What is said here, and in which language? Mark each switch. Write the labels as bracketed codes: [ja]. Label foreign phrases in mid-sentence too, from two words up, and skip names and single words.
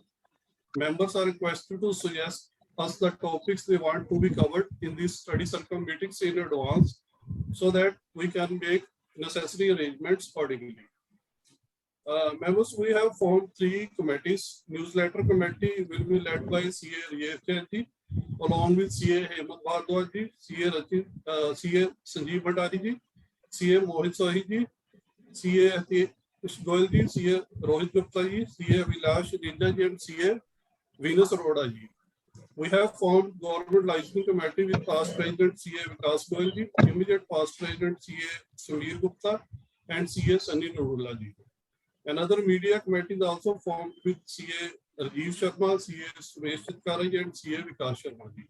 [en] Members are requested to suggest us the topics they want to be covered in these study circle meetings in advance so that we can make necessary arrangements accordingly. Members, we have formed 3 committees. Newsletter committee will be led by CA Riyaj, along with CA Hemant Bhardwaj, CA Sanjeev Bhandari, CA Mohit Sahi ji, CA Hitesh Goyal ji, CA Rohit Gupta ji, CA Vilash Ninja ji, and CA Venus Arora ji. We have formed Government Licensing Committee with past President CA Vikas Goyal ji, immediate past President CA Sameer Gupta, and CA Sunny Nurullah ji. Another media committee is also formed with CA Rajiv Sharma, CA Suresh Chitkaraj, and CA Vikas Sharma ji.